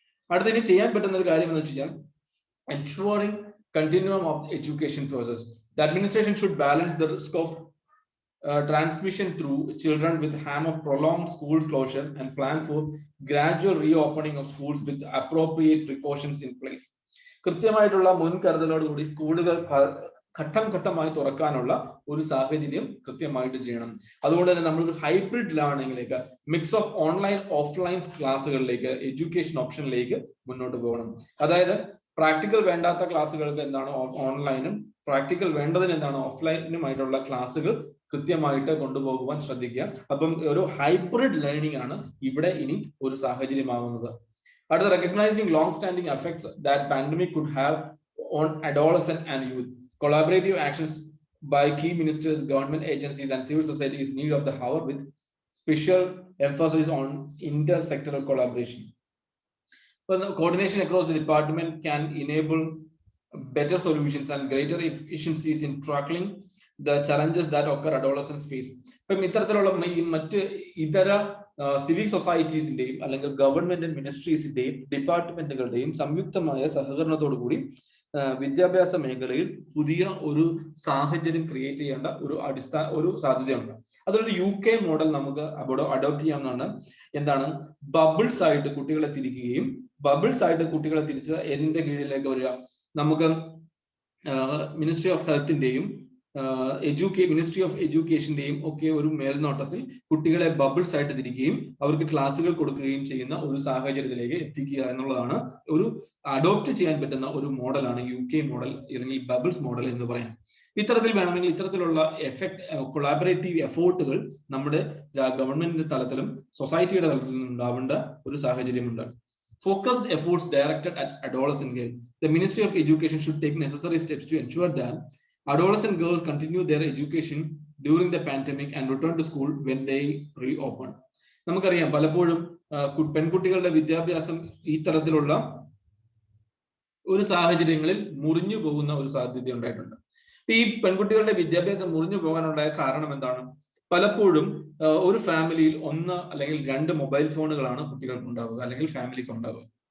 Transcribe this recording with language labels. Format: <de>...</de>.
<ml>അടുത്തതിന് ചെയ്യാൻ പറ്റുന്ന ഒരു കാര്യം എന്ന് വെച്ച് കഴിഞ്ഞാൽ</ml> <en>ensuring continuum of education process. The administration should balance the risk of transmission through children with harm of prolonged school closure and plan for gradual reopening of schools with appropriate precautions in place.</en> <ml>കൃത്യമായിട്ടുള്ള മുൻകരുതലോടുകൂടി സ്കൂളുകൾ ഘട്ടം ഘട്ടമായി തുറക്കാനുള്ള ഒരു സാഹചര്യം കൃത്യമായിട്ട് ചെയ്യണം. അതുകൊണ്ട് തന്നെ നമ്മൾ hybrid ലേണിംഗിലേക്ക്,</ml> <en>mix of online offline</en> <ml>ക്ലാസ്സുകളിലേക്ക്, education ഓപ്ഷനിലേക്ക് മുന്നോട്ട് പോകണം. അതായത് പ്രാക്ടിക്കൽ വേണ്ടാത്ത ക്ലാസ്സുകൾക്ക് എന്താണ് ഓൺലൈനും, പ്രാക്ടിക്കൽ വേണ്ടതിന് എന്താണ് ഓഫ്ലൈനുമായിട്ടുള്ള ക്ലാസ്സുകൾ കൃത്യമായിട്ട് കൊണ്ടുപോകുവാൻ ശ്രദ്ധിക്കുക. അപ്പം ഒരു ഹൈബ്രിഡ് ലേണിംഗ് ആണ് ഇവിടെ ഇനി ഒരു സാഹചര്യമാകുന്നത്.</ml> <en>അടുത്ത, recognising long standing effects that pandemic could have on adolescent and youth. Collaborative actions by key ministers, government agencies, and civil society is need of the hour, with special emphasis on intersectoral collaboration. Coordination across the department can enable better solutions and greater efficiencies in tackling the challenges that occur adolescents face.</en> <ml>ഇപ്പം ഇത്തരത്തിലുള്ള മറ്റ് ഇതര civic സൊസൈറ്റീസിന്റെയും അല്ലെങ്കിൽ government മിനിസ്ട്രീസിന്റെയും ഡിപ്പാർട്ട്മെന്റുകളുടെയും സംയുക്തമായ സഹകരണത്തോടു കൂടി വിദ്യാഭ്യാസ മേഖലയിൽ പുതിയ ഒരു സാഹചര്യം ക്രിയേറ്റ് ചെയ്യേണ്ട ഒരു സാധ്യതയുണ്ട്. അതൊരു UK മോഡൽ നമുക്ക് അഡോപ്റ്റ് ചെയ്യാവുന്നതാണ്. എന്താണ്, ബബിൾസ് ആയിട്ട് കുട്ടികളെ തിരിക്കുകയും, ബബിൾസ് ആയിട്ട് കുട്ടികളെ തിരിച്ച് എന്തിന്റെ കീഴിലേക്ക് വരിക, നമുക്ക് മിനിസ്ട്രി ഓഫ് ഹെൽത്തിന്റെയും മിനിസ്ട്രി ഓഫ് എഡ്യൂക്കേഷന്റെയും ഒക്കെ ഒരു മേൽനോട്ടത്തിൽ കുട്ടികളെ ബബിൾസ് ആയിട്ട് തിരിക്കുകയും അവർക്ക് ക്ലാസ്സുകൾ കൊടുക്കുകയും ചെയ്യുന്ന ഒരു സാഹചര്യത്തിലേക്ക് എത്തിക്കുക എന്നുള്ളതാണ് ഒരു അഡോപ്റ്റ് ചെയ്യാൻ പറ്റുന്ന ഒരു മോഡലാണ് UK മോഡൽ അല്ലെങ്കിൽ ബബിൾസ് മോഡൽ എന്ന് പറയാം. ഇത്തരത്തിൽ വേണമെങ്കിൽ ഇത്തരത്തിലുള്ള കൊളാബറേറ്റീവ് എഫോർട്ടുകൾ നമ്മുടെ ഗവൺമെന്റിന്റെ തലത്തിലും സൊസൈറ്റിയുടെ തലത്തിലും ഉണ്ടാവേണ്ട ഒരു സാഹചര്യമുണ്ട്.</ml> <en>Focused efforts directed at adolescent girls. The Ministry of Education should take necessary steps to ensure that adolescent girls continue their education during the pandemic and return to school when they reopen.</en> <ml>നമുക്കറിയാം, പലപ്പോഴും പെൺകുട്ടികളുടെ വിദ്യാഭ്യാസം ഈ തരത്തിലുള്ള ഒരു സാഹചര്യങ്ങളിൽ മുറിഞ്ഞു പോകുന്ന ഒരു സാധ്യത ഉണ്ടായിട്ടുണ്ട്. ഈ പെൺകുട്ടികളുടെ വിദ്യാഭ്യാസം മുറിഞ്ഞു പോകാനുണ്ടായ കാരണം എന്താണ്? പലപ്പോഴും ഒരു ഫാമിലിയിൽ 1 അല്ലെങ്കിൽ 2 മൊബൈൽ ഫോണുകളാണ് കുട്ടികൾക്ക് ഉണ്ടാവുക, അല്ലെങ്കിൽ ഫാമിലിക്ക് ഉണ്ടാവുക.</ml>